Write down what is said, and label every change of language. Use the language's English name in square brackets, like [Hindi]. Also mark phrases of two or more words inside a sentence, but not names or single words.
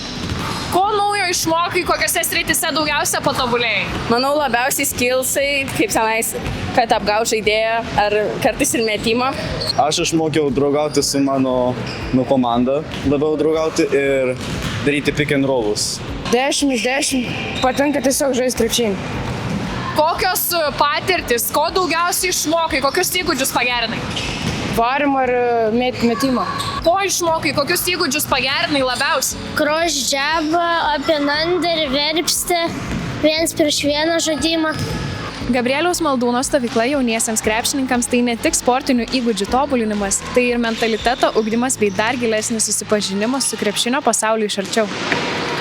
[Lithuanian] Ko naujo išmokai, kokiose srityse daugiausia patobulėjai? Manau, labiausiai skillsai, kaip senais, kad apgaut žaidėją ar kartais ir metimą. Aš išmokiau draugauti su mano komanda, labiau draugauti ir daryti [English] pick and rollus. [Lithuanian] 10/10 patinka tiesiog žaisti krepšinį. Kokios patirtis, ko daugiausiai išmokai, kokius įgūdžius pagerinai? Varimą ir metimą. Ko išmokai, kokius įgūdžius pagerinai labiausiai? [English] Cross jab, open under, [Lithuanian] verpsti, 1-prieš-1 žaidimą. Gabrieliaus Maldūno stovykla jauniesiems krepšininkams tai ne tik sportinių įgūdžių tobulinimas, tai ir mentaliteto ugdymas bei dar gilesnis susipažinimas su krepšinio pasauliu iš arčiau.